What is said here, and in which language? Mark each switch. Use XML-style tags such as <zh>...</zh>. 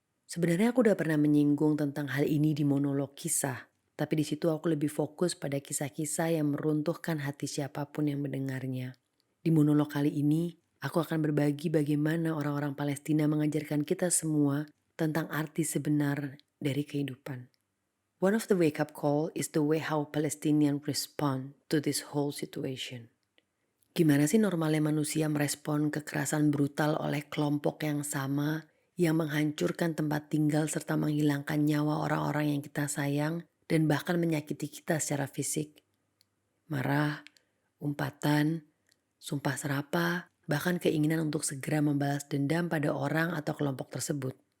<id>Sebenarnya aku udah pernah menyinggung tentang hal ini di monolog kisah, tapi di situ aku lebih fokus pada kisah-kisah yang meruntuhkan hati siapapun yang mendengarnya. Di monolog kali ini, aku akan berbagi bagaimana orang-orang Palestina mengajarkan kita semua tentang arti sebenar dari kehidupan.</id> <en>One of the wake-up call is the way how Palestinians respond to this whole situation.</en> <id>Gimana sih normalnya manusia merespon kekerasan brutal oleh kelompok yang sama yang menghancurkan tempat tinggal serta menghilangkan nyawa orang-orang yang kita sayang dan bahkan menyakiti kita secara fisik? Marah, umpatan, sumpah serapah, bahkan keinginan untuk segera membalas dendam pada orang atau kelompok tersebut.</id>